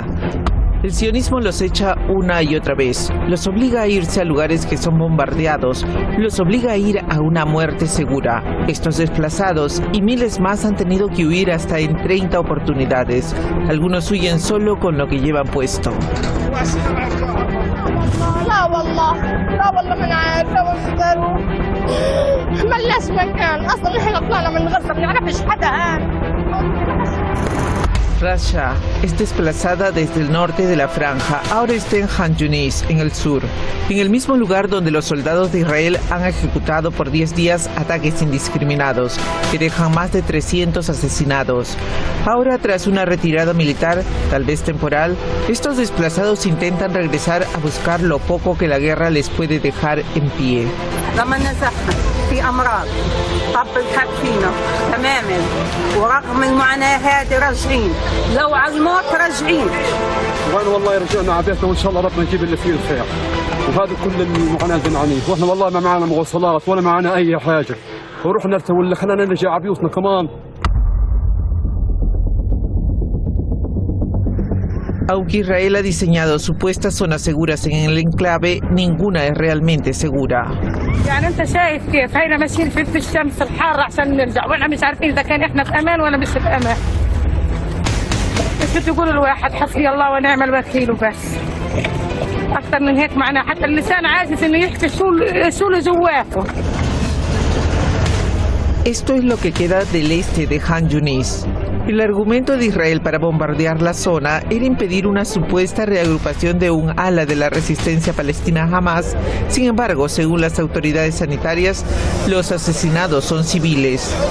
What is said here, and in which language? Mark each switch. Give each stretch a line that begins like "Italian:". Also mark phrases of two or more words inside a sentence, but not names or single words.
Spanish: El sionismo los echa una y otra vez, los obliga a irse a lugares que son bombardeados, los obliga a ir a una muerte segura. Estos desplazados y miles más han tenido que huir hasta en 30 oportunidades. Algunos huyen solo con lo que llevan puesto.
Arabic: لا والله ما نعرف ملناش مكان اصلا احنا طلعنا من غزه ما نعرفش حدا.
Spanish: Rasha es desplazada desde el norte de la franja, ahora está en Han Yunis, en el sur, en el mismo lugar donde los soldados de Israel han ejecutado por 10 días ataques indiscriminados, que dejan más de 300 asesinados. Ahora, tras una retirada militar, tal vez temporal, estos desplazados intentan regresar a buscar lo poco que la guerra les puede dejar en pie.
Arabic: في أمراض طب الحق فينا تماما ورغم المعاناة هذه راجعين لو على الموت راجعين وانا والله يرجعنا على بيتنا وان شاء الله ربنا يجيب اللي فيه الخير وهذا كل المعاناة بنعانيه واحنا والله ما معنا مواصلات ولا معنا اي حاجة ورحنا نرتوي اللي خلانا نرجع على بيوتنا كمان.
Spanish: Aunque Israel ha diseñado supuestas zonas seguras en el enclave, ninguna es realmente segura.
Arabic: يعني انت شايف كيف هينا ماشيين في الشمس الحارة عشان نرجع واحنا مش عارفين اذا كان احنا في امان ولا مش في امان. بس تقول الواحد حسبي الله ونعم الوكيل وبس. اكثر من هيك معناه حتى اللسان عاجز انه يحكي شو اللي جواته.
Spanish: Esto es lo que queda del este de Han Yunis. El argumento de Israel para bombardear la zona era impedir una supuesta reagrupación de un ala de la resistencia palestina Hamas. Sin embargo, según las autoridades sanitarias, los asesinados son civiles.